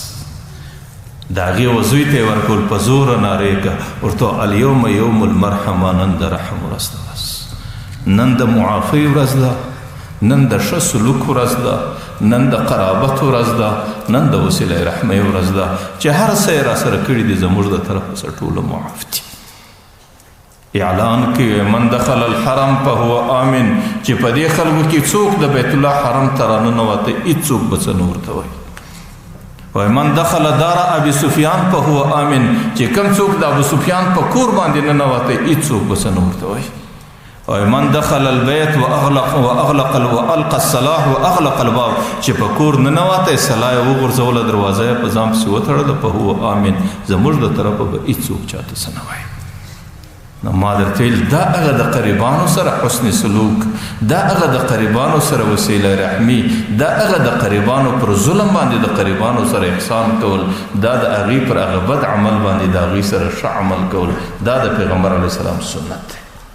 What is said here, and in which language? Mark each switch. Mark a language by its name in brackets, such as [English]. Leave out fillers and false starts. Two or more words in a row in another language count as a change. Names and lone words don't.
[Pashto] د هغې وزوی ته یې ورکول په زوره نارې که ورته [Arabic] الیوم یوم المرحمه [Pashto] نن د رحم ورځ ده بس نن د معافۍ ورځ ده نن د ښه سلوک ورځ ده نن د قرابت ورځ ده نن د وسیله رحمۍ ورځ ده چې هر څه یې راسره کړي دي زموږ د طرفه څه ټوله معاف دي اعلان کوي [Arabic] من دخل الحرم فهو آمن [Pashto] چې په دې خلکو کې څوک د بیت الله حرم ته راننوتی هېڅوک به څه نه ورته وایي وایي [Arabic] من دخل دار ابي سفیان فهو آمن [Pashto] چې کوم څوک د ابو سفیان په کور باندې ننوتی هېڅوک به څه نه ورته وایي وایي [Arabic] من دخل البيت والقى الصلاح واغلق الباب [Pashto] چې په کور ننوتی صلا یې وغورځوله دروازه یې په ځان پسې وتړله [Arabic] فهو آمن [Pashto] زموږ د طرفه به هېڅوک چاته څه نه وایي نو ما درته ویل دا هغه د قریبانو سره حسن سلوک دا هغه د قریبانو سره وسیله رحمي دا هغه د قریبانو پر ظلم باندې د قریبانو سره احسان کول دا د هغې پر هغه بد عمل باندې د هغې سره ښه عمل کول دا د پیغمبر علیه السلام سنت دی